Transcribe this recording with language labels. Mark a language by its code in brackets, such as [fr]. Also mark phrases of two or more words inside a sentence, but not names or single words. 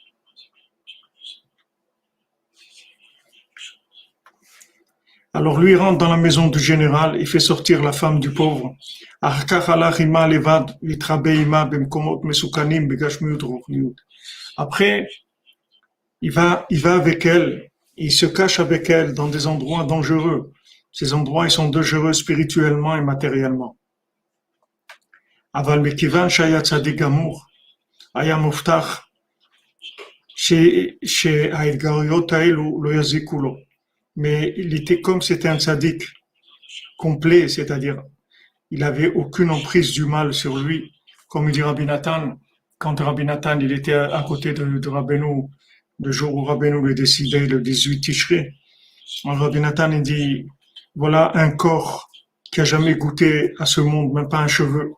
[fr] Alors lui il rentre dans la maison du général, il fait sortir la femme du pauvre. Après, il va avec elle, il se cache avec elle dans des endroits dangereux. Ces endroits, ils sont dangereux spirituellement et matériellement. [he] אבל מכיוון שהיה צדיק גמור, היה מובטח שהאתגרויות האלו לא יזיקו לו. [fr] Mais il était comme c'était un tzaddik complet, c'est-à-dire il avait aucune emprise du mal sur lui. Comme il dit Rabbi Nathan, quand Rabbi Nathan il était à côté de Rabbeinu, le jour où Rabbeinu le décidait, le 18 Tishrei, Rabbi Nathan il dit, voilà un corps qui a jamais goûté à ce monde, même pas un cheveu.